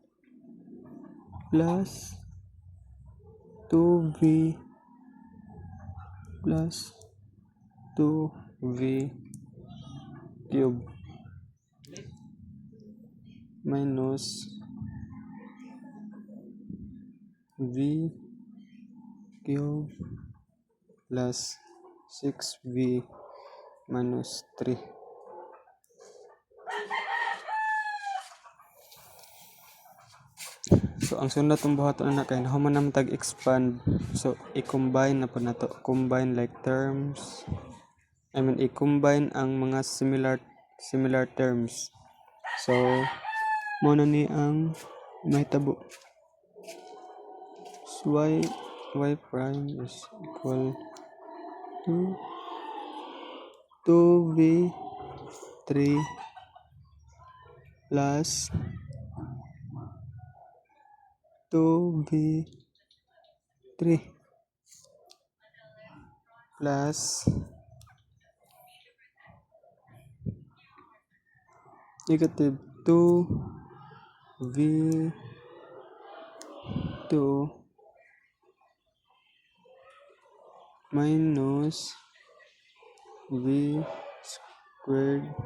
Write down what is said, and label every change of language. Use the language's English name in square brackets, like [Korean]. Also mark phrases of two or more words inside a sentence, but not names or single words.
[English] plus 2v plus 2v cube minus v cube plus 6v minus 3. [Cebuano] So ang sunod tong buhaton ana kay nahuman naman tag expand. So i-combine na po nato, [English] combine like terms. [Cebuano] I-combine ang mga [English] similar terms. [Cebuano] So mo na ni ang mahitabo. [English] y prime is equal to 2v3 plus 2v3 plus negative 2v2 minus v squared